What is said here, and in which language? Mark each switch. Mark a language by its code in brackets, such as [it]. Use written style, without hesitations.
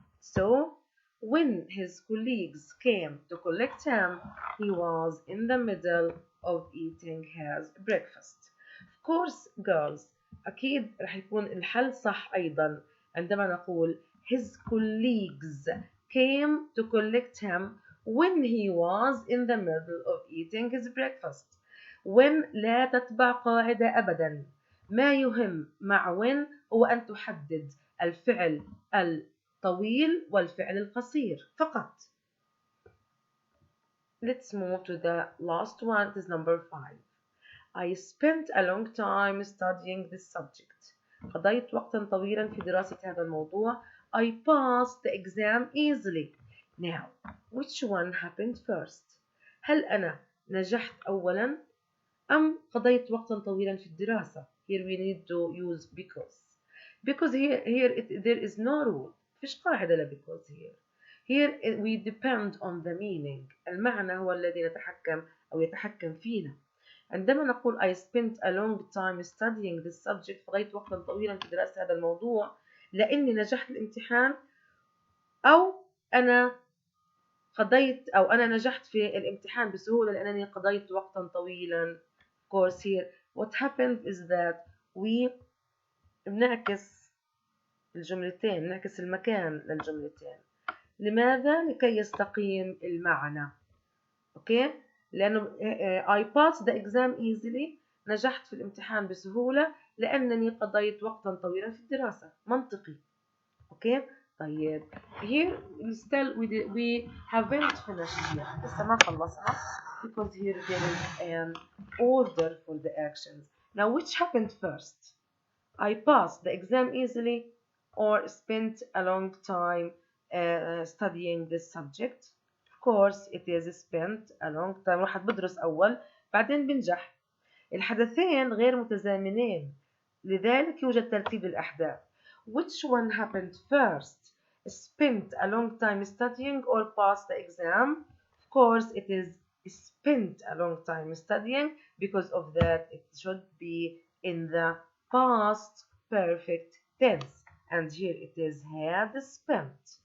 [en] So when his colleagues came to collect him, he was in the middle of eating his breakfast. Of course girls, [ar] أكيد رح يكون الحل صح أيضا عندما نقول [en] his colleagues came to collect him when he was in the middle of eating his breakfast. [ar] when لا تتبع قاعدة أبدا. ما يهم مع when هو أن تحدد الفعل الطويل والفعل القصير فقط. [en] Let's move to the last one. It is number 5. I spent a long time studying this subject. [ar] قضيت وقتا طويلا في دراسة هذا الموضوع. [en] I passed the exam easily. Now, which one happened first? [ar] هل أنا نجحت أولا أم قضيت وقتا طويلا في الدراسة؟ [en] Here we need to use because. Because there is no rule. [ar] فيش قاعدة لا [en] because here. Here we depend on the meaning. [ar] المعنى هو الذي نتحكم أو يتحكم فينا. عندما نقول [en] I spent a long time studying this subject [ar] قضيت وقتا طويلا في دراسة هذا الموضوع لأني نجحت الامتحان أو أنا نجحت في الامتحان بسهولة لأنني قضيت وقتا طويلا. [en] Of course here what happened is that we [ar] بنعكس الجملتين، نعكس المكان للجملتين. لماذا؟ لكي يستقيم المعنى. أوكي؟ لأنه [en] I passed the exam easily [ar] نجحت في الامتحان بسهولة لأنني قضيت وقتا طويلا في الدراسة. منطقي. [en] Okay? طيب here we haven't finished yet. [ar] لسه ما خلصنا [en] because here there is an order for the actions. Now which happened first? I passed the exam easily or spent a long time studying this subject. Of course it is spent a long time. [ar] واحد بدرس أول بعدين بنجح. الحدثين غير متزامنين لذلك يوجد ترتيب الأحداث. [en] Which one happened first? Spent a long time studying or passed the exam? Of course it is spent a long time studying because of that it should be in the past perfect tense and here it is had spent.